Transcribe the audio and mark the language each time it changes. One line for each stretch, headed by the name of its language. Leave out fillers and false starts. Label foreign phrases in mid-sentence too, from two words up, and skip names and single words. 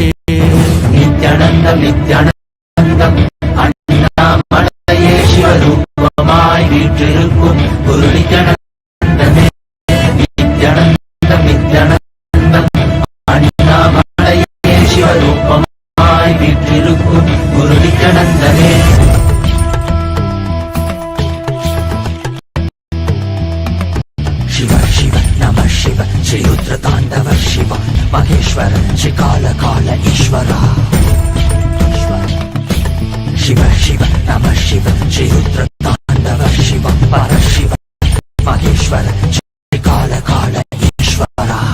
Tamil: நித்யானந்தம் நித்யானந்தம் அண்ணாமலையே சிவரூபமாய் வீற்றிருக்கும் ஒரு நித்யானந்தமே. நித்யானந்தம் நித்யானந்தம் அண்ணாமலையே சிவரூபமாய் வீற்றிருக்கும் ஒரு நித்யானந்தமே.
Sanskrit: शिव शिव नमः शिव श्री रुद्र तांडव शिव महेश्वर श्री काल काल ईश्वर. शिव शिव नमः शिव श्री रुद्र तांडव शिव पर शिव महेश्वर श्री काल काल ईश्वर.